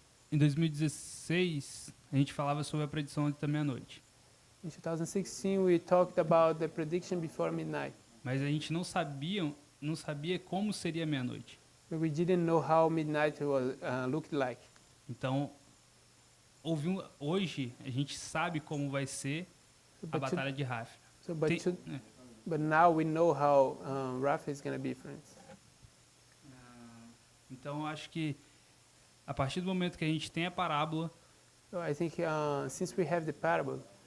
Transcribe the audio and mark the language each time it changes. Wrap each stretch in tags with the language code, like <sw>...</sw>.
<pt>Em 2016, a gente falava sobre a predição antes da meia-noite.</pt> <en>In 2016 we talked about the prediction before midnight.</en> <pt>Mas a gente não sabia como seria meia-noite.</pt> <en>But we didn't know how midnight was, looked like.</en> <pt>Então, hoje a gente sabe como vai ser a batalha de Rafah.</pt> <en>So, but now we know how Rafah is going to be, friends.</en> <pt>Então, eu acho que a partir do momento que a gente tem a parábola,</pt> <en>So I think since we have the parable,</en>